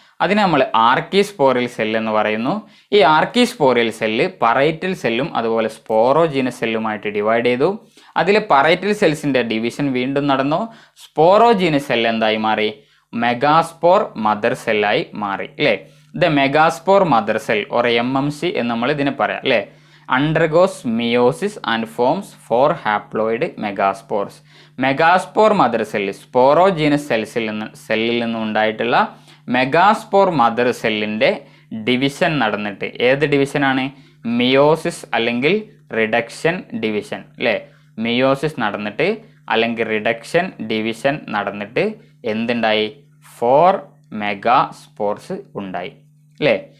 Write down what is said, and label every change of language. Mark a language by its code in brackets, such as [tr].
[ml] അതിനെ നമ്മൾ archesporial cell എന്ന് പറയുന്നു. ഈ ആർക്കിസ്പോറിയൽ സെല്ല് പറൈറ്റൽ സെല്ലും അതുപോലെ സ്പോറോജീനസ് സെല്ലുമായിട്ട് ഡിവൈഡ് ചെയ്തു. അതിൽ പറൈറ്റൽ സെൽസിൻ്റെ ഡിവിഷൻ വീണ്ടും നടന്നു. സ്പോറോജീനസ് സെല്ല് എന്തായി മാറി, മെഗാസ്പോർ മദർ സെല്ലായി മാറി അല്ലേ. [en] the megaspore mother cell or MMC [ml] എന്ന് നമ്മൾ ഇതിനെ പറയാം അല്ലേ. [en] undergoes meiosis and forms 4 haploid megaspores. [ml] Megaspore mother cell sporogenous സെല്ലിൽ നിന്നും ഉണ്ടായിട്ടുള്ള മെഗാസ്പോർ മദർ സെല്ലിൻ്റെ ഡിവിഷൻ നടന്നിട്ട്, ഏത് ഡിവിഷനാണ്, മിയോസിസ് അല്ലെങ്കിൽ റിഡക്ഷൻ ഡിവിഷൻ അല്ലേ. മിയോസിസ് നടന്നിട്ട് അല്ലെങ്കിൽ റിഡക്ഷൻ ഡിവിഷൻ നടന്നിട്ട് എന്തുണ്ടായി, 4 മെഗാസ്പോർസ് ഉണ്ടായി അല്ലേ.